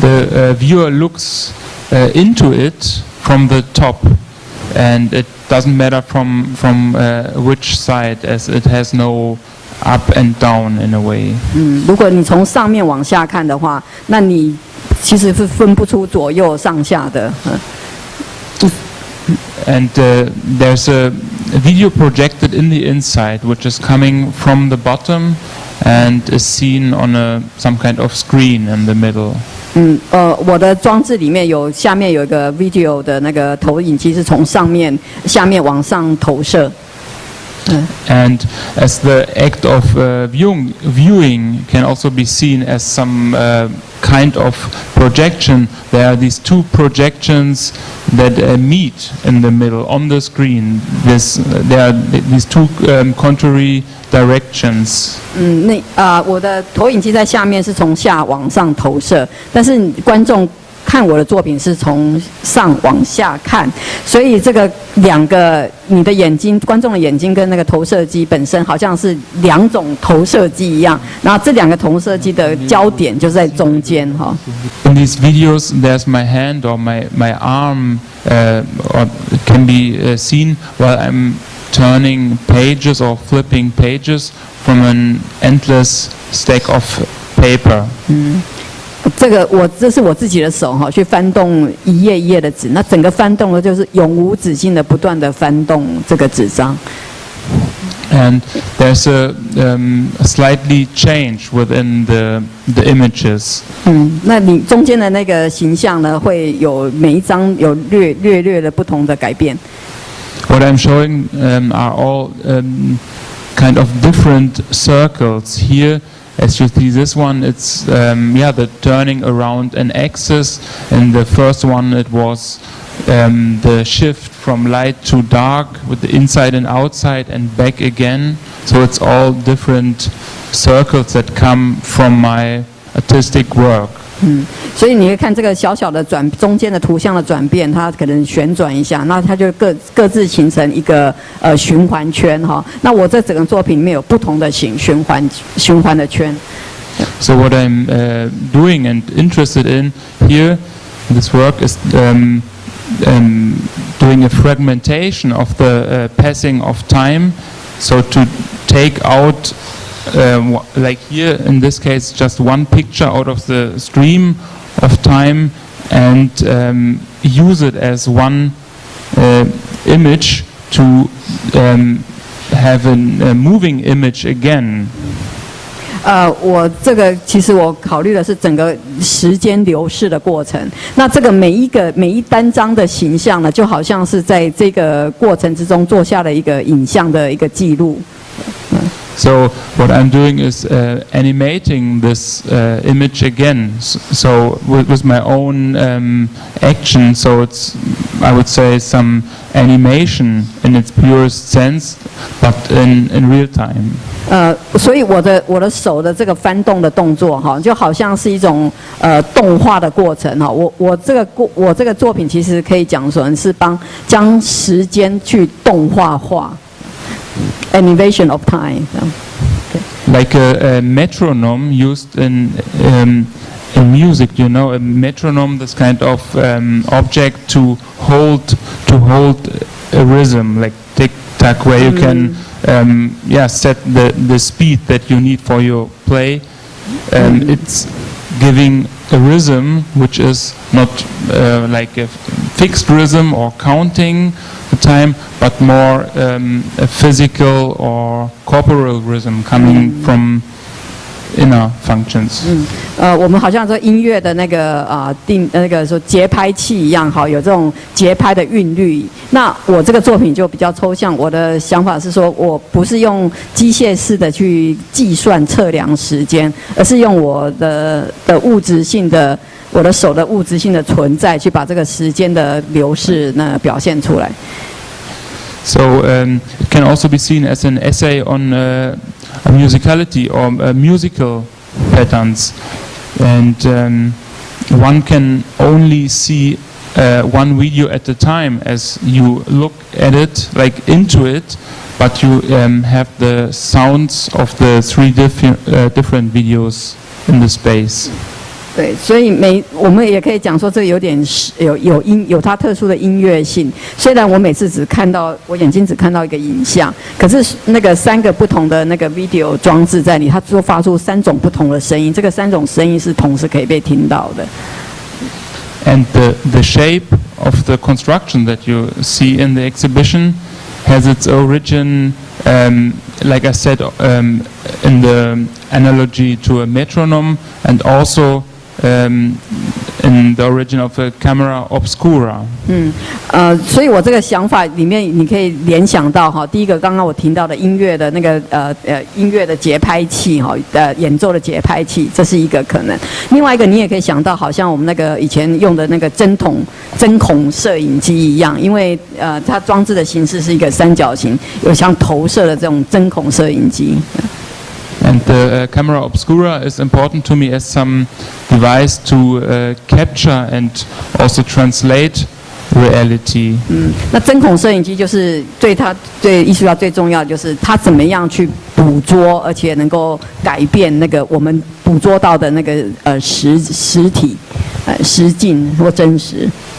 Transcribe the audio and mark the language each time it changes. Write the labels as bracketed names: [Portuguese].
[English] The viewer looks into it from the top, and it doesn't matter from which side, as it has no up and down in a way. [Chinese] 如果你从上面往下看的话，那你其实是分不出左右上下的。 [English] And there's a video projected in the inside, which is coming from the bottom and is seen on some kind of screen in the middle. [Chinese] 我的装置里面下面有一个 video 的那个投影机，是从下面往上投射。 [English] And as the act of viewing can also be seen as some kind of projection, there are these two projections that meet in the middle on the screen. There are these two contrary directions. [Chinese] 我的投影机在下面是从下往上投射，但是观众看我的作品是从上往下看，所以这个你的眼睛，观众的眼睛跟那个投射机本身好像是两种投射机一样，然后这两个投射机的焦点就在中间哈。 [English] In these videos, there's my hand or my arm, or can be seen while I'm turning pages or flipping pages from an endless stack of paper. [Chinese] 这是我自己的手哈，去翻动一页一页的纸，那整个翻动的就是永无止境的不断的翻动这个纸张。 [English] And there's a slightly change within the images. [Chinese] 那你中间的那个形象呢，会有每一张有略的不同的改变。 [English] What I'm showing are all kind of different circles here. As you see this one, it's the turning around an axis. In the first one, it was the shift from light to dark with the inside and outside and back again. So it's all different circles that come from my artistic work. [Chinese] 所以你会看这个小小的中间的图像的转变，它可能旋转一下，那它就各自形成一个循环圈哈。那我这整个作品里面有不同的循环的圈。 [English] So what I'm doing and interested in here, this work is doing a fragmentation of the passing of time. So to take out like here in this case just one picture out of the stream of time and use it as one image to have a moving image again. [Chinese] 我这个其实我考虑的是整个时间流逝的过程。那这个每一单张的形象呢，就好像是在这个过程之中做下了一个影像的一个记录。 [English] So what I'm doing is animating this image again. So with my own action. So it's, I would say, some animation in its purest sense, but in real time. [Chinese] 所以我的手的这个翻动的动作哈，就好像是一种动画的过程哈。我这个作品其实可以讲说是将时间去动画化。 [English] Animation of time. Okay. like a metronome used in music. You know, a metronome, this kind of object to hold a rhythm, like tick tack, where you can set the speed that you need for your play. It's giving a rhythm which is not like a fixed rhythm or counting the time, but more a physical or corporal rhythm coming from inner functions. [Chinese] 我们好像说音乐的那个那个说节拍器一样，好，有这种节拍的韵律。那我这个作品就比较抽象，我的想法是说，我不是用机械式的去计算测量时间，而是用我的物质性的，我的手的物质性的存在，去把这个时间的流逝表现出来。 [English] So it can also be seen as an essay on musicality or musical patterns, and one can only see one video at a time as you look at it, like into it, but you have the sounds of the three different videos in the space. [Chinese] 对，所以我们也可以讲说，这有点有它特殊的音乐性。虽然我每次我眼睛只看到一个影像，可是那个3个不同的那个 video 装置在里，它就发出3种不同的声音，这个3种声音是同时可以被听到的。 [English] And the shape of the construction that you see in the exhibition has its origin, like I said, in the analogy to a metronome, and also in the origin of a camera obscura. [Chinese] 所以我这个想法里面，你可以联想到哈，第一个刚刚我听到的音乐的那个音乐的节拍器哈，演奏的节拍器，这是一个可能。另外一个你也可以想到，好像我们那个以前用的那个针孔摄影机一样，因为它装置的形式是一个三角形，有像投射的这种针孔摄影机。 [English] And the camera obscura is important to me as some device to capture and also translate reality. [Chinese] 那针孔摄影机就是对艺术家最重要的就是它怎么样去捕捉，而且能够改变那个我们捕捉到的那个实体实境或真实。